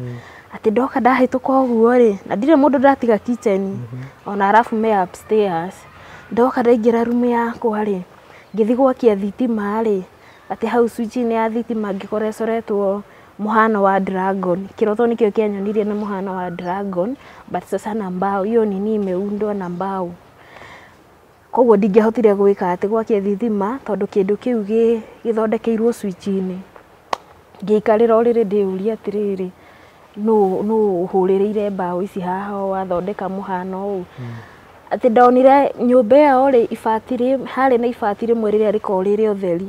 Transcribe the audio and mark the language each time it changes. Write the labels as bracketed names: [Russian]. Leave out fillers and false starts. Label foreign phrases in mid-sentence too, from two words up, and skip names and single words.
[Kikuyu] Atĩ ndoka ndahĩtũka ũguo rĩ, na ndirĩ mũndũ ndatiga kitchen, ona arabu me upstairs. Ndoka ndaingĩra rumu yakwa rĩ, ngĩthiĩ gwakia thitima rĩ, atĩ hau switch-inĩ ya thitima ngĩkora ĩcoretwo mũhano wa dragon. Kĩroto nĩkĩo kĩanyonirie na mũhano wa dragon, [Swahili] but sasa na mbao, hiyo nini imeundwa na mbao. [Kikuyu] Koguo ndingĩahotire gwĩka atĩ gwakia thitima tondũ kĩndũ kĩu gĩthondekeirwo switch-inĩ. Ngĩikarĩra o rĩrĩ ndĩũria atĩrĩrĩ, nũ ũhũrĩrĩire mbao ici haha wathondeka mũhano ũũ. Atĩ ndonire nyũmba ĩyo rĩ, ibati harĩ na ibati rĩmwe rĩrĩa rĩkoragwo rĩrĩ ũtheri.